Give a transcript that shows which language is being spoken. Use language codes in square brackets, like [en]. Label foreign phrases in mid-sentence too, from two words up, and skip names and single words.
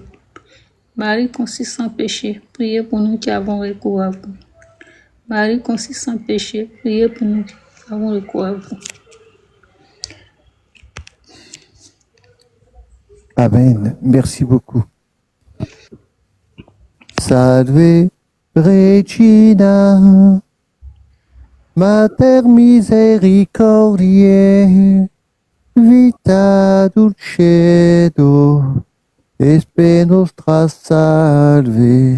[fr] Marie conçue sans péché, priez pour nous qui avons recours à vous. Marie conçue sans péché, priez pour nous qui avons recours à vous. Amen. Merci beaucoup. [la] Salve Regina, Mater misericordiae, vita dulcedo, espe nostra salve.